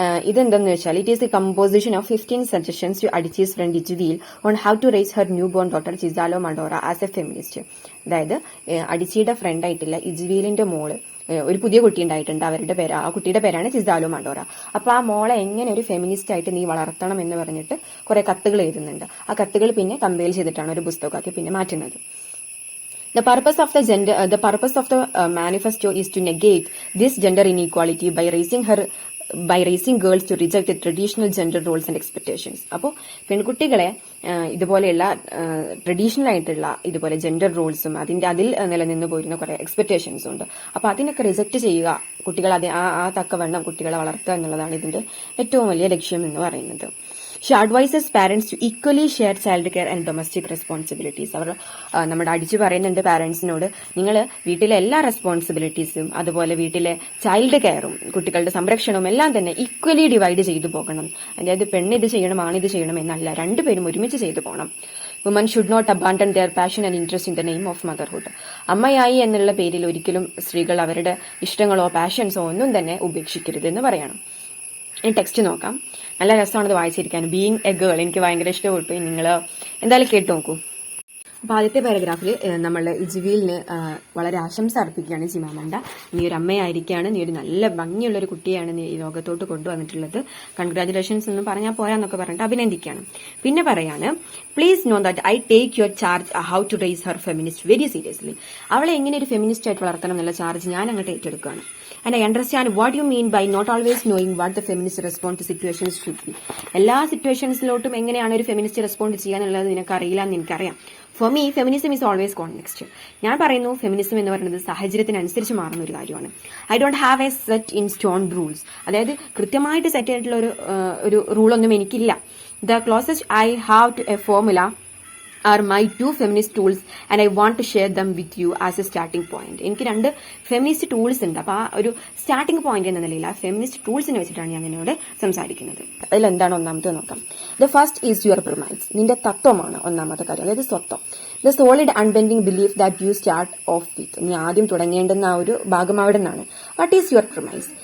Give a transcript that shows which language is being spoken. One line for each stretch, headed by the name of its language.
Malayalam: ഇതെന്തെന്ന് വെച്ചാൽ
English: It is the composition of 15 suggestions to Adichie's friend Ijeawele on how to raise her newborn daughter Chizalum Adora as a feminist.
Malayalam: അതായത് അഡിച്ചിയുടെ front ആയിട്ടുള്ള ഇജ്വീലിന്റെ മോള് ഒരു പുതിയ കുട്ടി ഉണ്ടായിട്ടുണ്ട്. അവരുടെ പേര്, ആ കുട്ടിയുടെ പേരാണ് ചിസാലോ മഡോറ. അപ്പൊ ആ മോളെ എങ്ങനെ ഒരു ഫെമിനിസ്റ്റ് ആയിട്ട് നീ വളർത്തണം എന്ന് പറഞ്ഞിട്ട് കുറെ കത്തുകൾ എഴുതുന്നുണ്ട്. ആ കത്തുകൾ പിന്നെ കമ്പയർ ചെയ്തിട്ടാണ് ഒരു പുസ്തകമാക്കി പിന്നെ മാറ്റുന്നത്.
English: The purpose of the manifesto is to negate this gender inequality by raising girls to reject the traditional gender roles and expectations.
Malayalam: അപ്പോൾ പെൺകുട്ടികളെ ഇതുപോലെയുള്ള ട്രഡീഷണൽ ആയിട്ടുള്ള ഇതുപോലെ ജെൻഡർ റോൾസും അതിൽ നിലനിന്ന് പോയിരുന്ന കുറെ എക്സ്പെക്ടേഷൻസും ഉണ്ട്. അപ്പൊ അതിനൊക്കെ റിജക്ട് ചെയ്യുക, കുട്ടികൾ ആ തക്കവണ്ണം കുട്ടികളെ വളർത്തുക എന്നുള്ളതാണ് ഇതിന്റെ ഏറ്റവും വലിയ ലക്ഷ്യം എന്ന് പറയുന്നത്.
English: She advises parents to equally share child care and domestic responsibilities.
Malayalam: അവർ നമ്മുടെ അടിച്ചു പറയുന്നുണ്ട് പാരന്റ്സിനോട്, നിങ്ങൾ വീട്ടിലെ എല്ലാ റെസ്പോൺസിബിലിറ്റീസും അതുപോലെ വീട്ടിലെ ചൈൽഡ് കെയറും കുട്ടികളുടെ സംരക്ഷണവും എല്ലാം തന്നെ ഈക്വലി ഡിവൈഡ് ചെയ്തു പോകണം. അതായത് പെണ്ണ് ഇത് ചെയ്യണം, ആണിത് ചെയ്യണം എന്നല്ല, രണ്ടുപേരും ഒരുമിച്ച് ചെയ്തു പോകണം.
English: Woman should not abandon their passion and interest in the name of motherhood.
Malayalam: അമ്മയായി എന്നുള്ള പേരിൽ ഒരിക്കലും സ്ത്രീകൾ അവരുടെ ഇഷ്ടങ്ങളോ പാഷൻസോ ഒന്നും തന്നെ ഉപേക്ഷിക്കരുത് എന്ന് പറയണം. ഇനി ടെക്സ്റ്റ് നോക്കാം. നല്ല രസമാണത് വായിച്ചിരിക്കാൻ.
English: being a girl
Malayalam: എനിക്ക് ഭയങ്കര ഇഷ്ടപ്പെട്ടു. നിങ്ങൾ എന്തായാലും കേട്ടു നോക്കൂ. അപ്പൊ ആദ്യത്തെ പാരഗ്രാഫിൽ നമ്മൾ ഇജ്വീലിന് വളരെ ആശംസ അർപ്പിക്കുകയാണ് ചിമാമണ്ട. നീ ഒരു അമ്മയായിരിക്കുകയാണ്, നീ ഒരു നല്ല ഭംഗിയുള്ള ഒരു കുട്ടിയാണ് നീ ഈ ലോകത്തോട്ട് കൊണ്ടുവന്നിട്ടുള്ളത്, കൺഗ്രാറ്റുലേഷൻസ് എന്ന് പറഞ്ഞാൽ പോരാന്നൊക്കെ പറഞ്ഞിട്ട് അഭിനന്ദിക്കുകയാണ്. പിന്നെ പറയാണ്,
English: Please know that I take your charge how to raise her feminist very seriously.
Malayalam: അവളെ എങ്ങനെ ഒരു ഫെമിനിസ്റ്റ് ആയിട്ട് വളർത്തണം എന്നുള്ള ചാർജ് ഞാൻ അങ്ങോട്ട് ഏറ്റെടുക്കുകയാണ്.
English: And I understand what you mean by not always knowing what the feminist response to situations should be.
Malayalam: എല്ലാ സിറ്റുവേഷൻസിലോട്ടും എങ്ങനെയാണ് ഒരു ഫെമിനിസ്റ്റ് റെസ്പോണ്ട് ചെയ്യാന്നുള്ളത് നിനക്ക് അറിയില്ല എന്ന് എനിക്കറിയാം.
English: For me feminism is always context.
Malayalam: ഞാൻ പറയുന്നു ഫെമിനിസം എന്ന് പറയുന്നത് സാഹചര്യത്തിനനുസരിച്ച് മാറുന്ന ഒരു കാര്യമാണ്.
English: I don't have a set in stone rules.
Malayalam: അതായത് കൃത്യമായിട്ട് സെറ്റ് ആയിട്ടുള്ള ഒരു റൂളൊന്നും എനിക്കില്ല.
English: The closest I have to a formula are my 2 feminist tools and I want to share them with you as a starting point.
Malayalam: എനിക്ക് 2 feminist tools ഉണ്ട്. അപ്പൊ ആ ഒരു സ്റ്റാർട്ടിംഗ് പോയിന്റ് എന്ന നിലയിൽ ആ ഫെമിനിസ്റ്റ് ടൂൾസിനെ വെച്ചിട്ടാണ് ഞാൻ നിന്നോട് സംസാരിക്കുന്നത്. അതിലെന്താണ് ഒന്നാമത്തെ നോക്കാം.
English: The first is your premise.
Malayalam: നിന്റെ തത്വമാണ് ഒന്നാമത്തെ കാര്യം, അതായത് സ്വത്വം.
English: The solid unbending belief that you start off with.
Malayalam: നീ ആദ്യം തുടങ്ങേണ്ടുന്ന ആ ഒരു ഭാഗം അവിടെ നിന്നാണ്.
English: What is your premise?